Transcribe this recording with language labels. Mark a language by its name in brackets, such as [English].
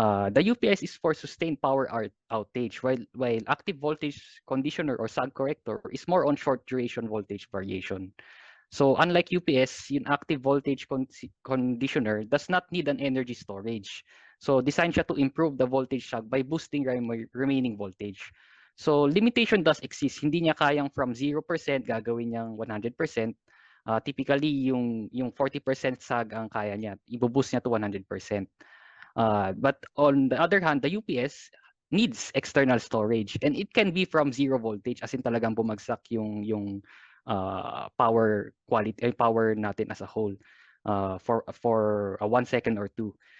[English] The UPS is for sustained power outage, while active voltage conditioner or sag corrector is more on short duration voltage variation. So unlike UPS, yung active voltage conditioner does not need an energy storage. So designed siya to improve the voltage sag by boosting remaining voltage. So limitation does exist. [Filipino] Hindi niya kayang from 0% gagawin niyang 100%. Typically, yung 40% sag ang kaya niya. Ibuboost niya to 100%. [English] But on the other hand, the UPS needs external storage, and it can be from 0 voltage, as in [Filipino] talagang bumagsak yung power quality, power natin [English] as a whole for 1 second or 2.